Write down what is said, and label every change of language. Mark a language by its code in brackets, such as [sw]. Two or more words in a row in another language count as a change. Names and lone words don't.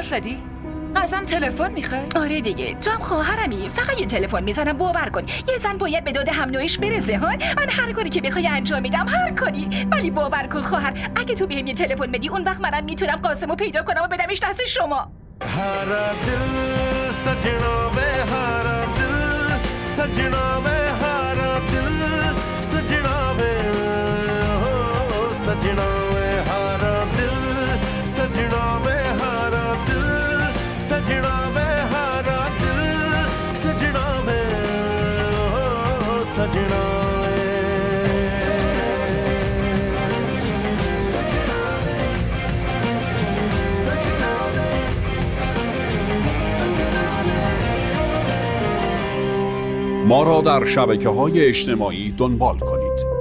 [fa] ازم تلفن میخوای؟ آره دیگه، تو هم خواهرمی. فقط یه تلفن میزنم. باور کن یه زن باید به داد هم نوعش برسه. ها من هر کاری که بخوای انجام میدم، هر کاری. ولی باور کن خواهر، اگه تو بهم یه تلفن بدی، اون وقت منم میتونم قاسمو پیدا کنم و بدمش دست شما. [pa] ਹਾਰਾ ਦਿਲ ਸਜਣਾ ਵੇ ਹਾਰਾ ਦਿਲ ਸਜਣਾ ਵੇ ਹਾਰਾ ਦਿਲ ਸਜਣਾ ਵੇ ਹੋ ਸਜਣਾ ਵੇ ਹਾਰਾ ਦਿਲ ਸਜਣਾ ਵੇ ਹਾਰਾ ਦਿਲ ਸਜਣਾ ਵੇ ਹਾਰਾ ਦਿਲ ਸਜਣਾ ਵੇ ਹੋ ਸਜਣਾ [fa] ما را در شبکه‌های اجتماعی دنبال کنید.